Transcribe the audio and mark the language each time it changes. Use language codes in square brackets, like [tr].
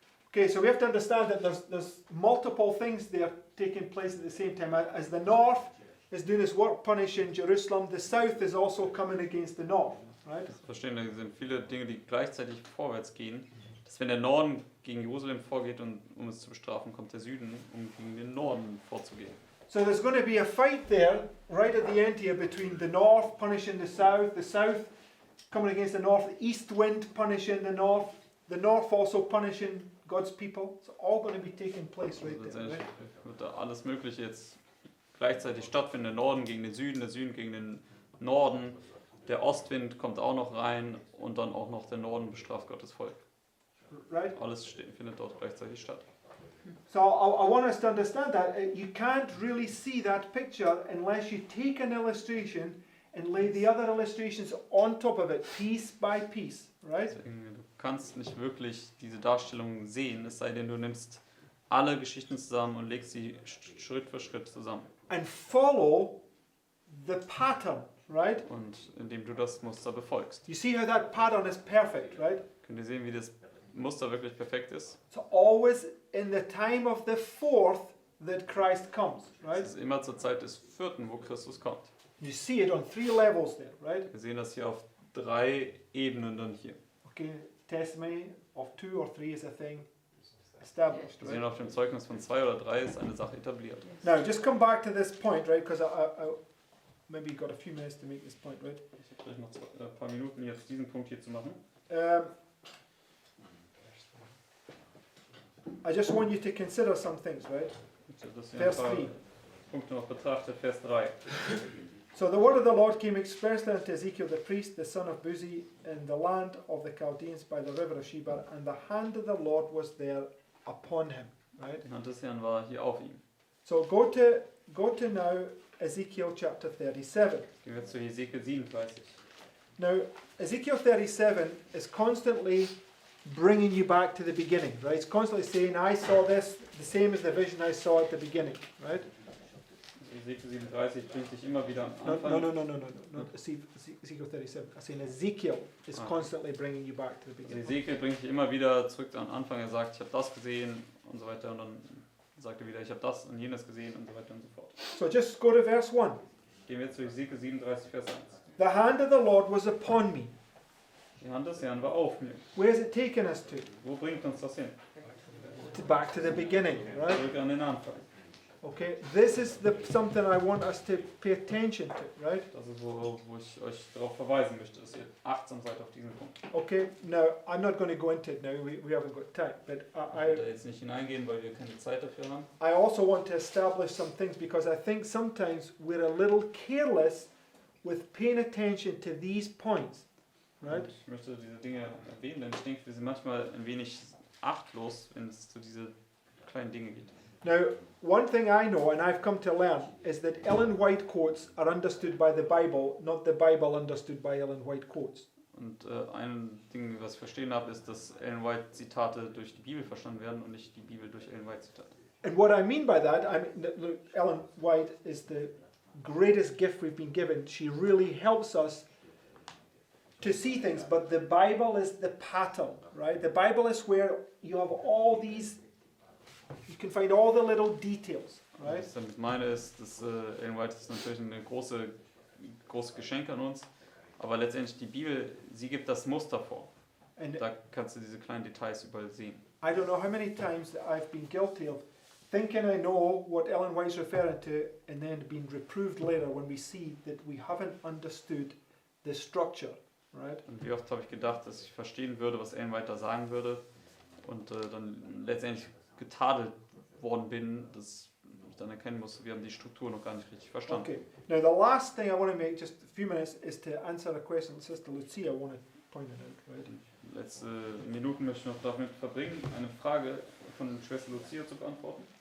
[en] Okay, so we have to understand that there's multiple things there taking place at the same time. As the north is doing its work punishing Jerusalem, the south is also coming against the north, right? [de] Verstehen, da sind viele Dinge, die gleichzeitig vorwärts gehen. Dass wenn der Norden gegen Jerusalem vorgeht und um es zu bestrafen, kommt der Süden, um gegen den Norden vorzugehen. [en] So there's going to be a fight there, right at the end here, between the north punishing the south coming against the north, the east wind punishing the north also punishing God's people. It's all going to be taking place right [de] Also [en] there. [de] letztendlich [en] Right? [de] wird da alles Mögliche jetzt gleichzeitig stattfinden. Der Norden gegen den Süden, der Süden gegen den Norden. Der Ostwind kommt auch noch rein und dann auch noch der Norden bestraft Gottes Volk. [en] Right? [de] Alles findet dort gleichzeitig statt. [en] So I want us to understand that you can't really see that picture unless you take an illustration and lay the other illustrations on top of it, piece by piece, right? [de] Deswegen, du kannst nicht wirklich diese Darstellung sehen, es sei denn, du nimmst alle Geschichten zusammen und legst sie Schritt für Schritt zusammen. [en] And follow the pattern, right? [de] Und indem du das Muster befolgst. [en] You see how that pattern is perfect, right? [de] Könnt ihr sehen, wie das Muster wirklich perfekt ist? [en] So always in the time of the fourth that Christ comes, right? [de] Es ist immer zur Zeit des 4., wo Christus kommt. [en] You see it on 3 levels there, right? [de] Wir sehen das hier auf 3 Ebenen dann hier. [en] Okay, testimony of 2 or 3 is a thing established, [de] Wir sehen [en] right? [de] auf dem Zeugnis von 2 oder 3 ist eine Sache etabliert. [en] Now, just come back to this point, right? Because I maybe got a few minutes to make this point, right? [de] Ich habe gleich noch ein paar Minuten jetzt diesen Punkt hier zu machen. [en] I just want you to consider some things, right? [de] Dass ihr ein Vers paar 3. Punkte noch betrachtet. Vers 3. [en] So the word of the Lord came expressly unto Ezekiel the priest, the son of Buzi, in the land of the Chaldeans by the river of Sheba, and the hand of the Lord was there upon him, right? [de] Die Hand des Herrn war hier auf ihm. [en] So go to now Ezekiel chapter 37. [de] Gehen wir zu Hesekiel 37. [en] Now Ezekiel 37 is constantly bringing you back to the beginning, right? It's constantly saying, I saw this, the same as the vision I saw at the beginning, right? [de] Hesekiel 37 bringt dich immer wieder am [en] No, [de] Anfang. [en] no. Ezekiel 37. I'm saying Ezekiel is constantly bringing you back to the [de] Also [en] beginning. [de] Hesekiel bringt dich immer wieder zurück am Anfang. Er sagt, ich habe das gesehen und so weiter. Und dann sagt er wieder, ich habe das und jenes gesehen und so weiter und so fort. [en] So just go to verse 1. [de] Gehen wir zu Hesekiel 37, Vers 1. [en] The hand of the Lord was upon me. [de] Die Hand des Herrn war auf mir. [en] Where is it taking us to? [de] Wo bringt uns das hin? [en] Back to the beginning, right? [de] Zurück an den Anfang. [en] Okay, this is something I want us to pay attention to, right? [de] Das ist, wo ich euch darauf verweisen möchte, dass ihr achtsam seid auf diesen Punkt. [en] Okay, now I'm not going to go into it now, we haven't got time, but [de] Ich werde da jetzt nicht hineingehen, weil wir keine Zeit dafür haben. [en] I also want to establish some things because I think sometimes we're a little careless with paying attention to these points, right? [de] Und ich möchte diese Dinge erwähnen, denn ich denke, wir sind manchmal ein wenig achtlos, wenn es zu diese kleinen Dinge geht. [en] Now, one thing I know and I've come to learn is that Ellen White quotes are understood by the Bible, not the Bible understood by Ellen White quotes. [de] Und ein Ding, was ich verstehen habe, ist, dass Ellen White Zitate durch die Bibel verstanden werden und nicht die Bibel durch Ellen White Zitate. [en] And what I mean by that, look, Ellen White is the greatest gift we've been given. She really helps us to see things, but the Bible is the pattern, right? The Bible is where you have all these, you can find all the little details, right? [de] Was ich damit meine ist, dass Ellen White ist natürlich ein großes Geschenk an uns, aber letztendlich die Bibel, sie gibt das Muster vor. [en] And [de] Da kannst du diese kleinen Details überall sehen. [en] I don't know how many times that I've been guilty of thinking I know what Ellen White's referring to and then being reproved later when we see that we haven't understood the structure, right? [de] Und wie oft habe ich gedacht, dass ich verstehen würde, was Ellen White da sagen würde und dann letztendlich getadelt worden bin, dass ich dann erkennen musste, wir haben die Struktur noch gar nicht richtig verstanden. [en] Okay. Now the last thing I want to make, just a few minutes, is to answer a question that Sister Lucia wanted pointed out, right? [de] Letzte Minuten möchte ich noch damit verbringen, eine Frage von Schwester Lucia zu beantworten.